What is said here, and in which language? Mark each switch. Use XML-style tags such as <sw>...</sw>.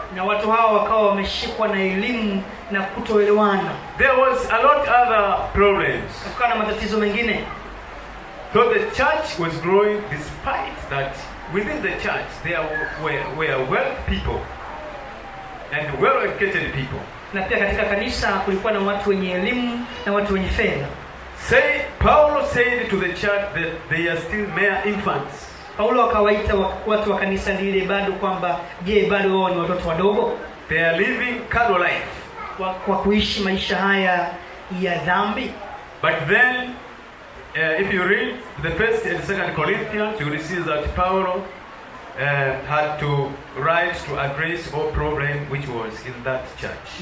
<sw>Na watu hao wakawa wameshikwa na elimu na kutoelewana.</sw> <en>There was a lot other problems.</en> <sw>Kukawa na matatizo mengine.</sw> <en>So the church was growing despite that within the church there were wealthy people and well-educated people.</en> <sw>Na pia katika kanisa kulikuwa na watu wenye elimu na watu wenye fedha.</sw> <en>Paul said to the church that they are still mere infants.</en> <sw>Paulo akawaita watu wa kanisa lile bado kwamba je, bado wao ni watoto wadogo?</sw> <en>They are living carnal life.</en> <sw>Kwa kuishi maisha haya ya dhambi.</sw> <en>But then if you read the 1st and 2nd Corinthians, you will see that Paul had to write to address all problem which was in that church.</en>